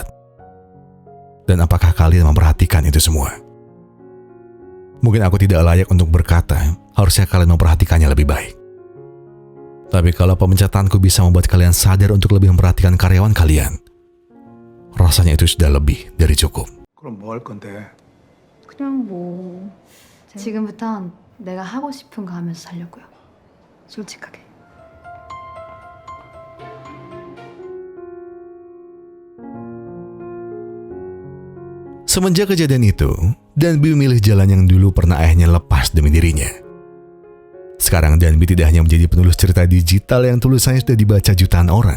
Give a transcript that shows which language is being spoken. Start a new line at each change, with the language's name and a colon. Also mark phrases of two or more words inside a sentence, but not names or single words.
Indonesian: Dan apakah kalian memperhatikan itu semua? Mungkin aku tidak layak untuk berkata, harusnya kalian memperhatikannya lebih baik. Tapi kalau pemecatanku bisa membuat kalian sadar untuk lebih memperhatikan karyawan kalian, rasanya itu sudah lebih dari cukup.
Korean: 그럼 뭐 할 건데? 그냥 뭐 지금부턴 내가 하고 싶은 거 하면서 살려고요. 솔직하게.
Indonesian: Semenjak kejadian itu, Danbi memilih jalan yang dulu pernah ayahnya lepas demi dirinya. Sekarang Danbi tidak hanya menjadi penulis cerita digital yang tulisannya sudah dibaca jutaan orang.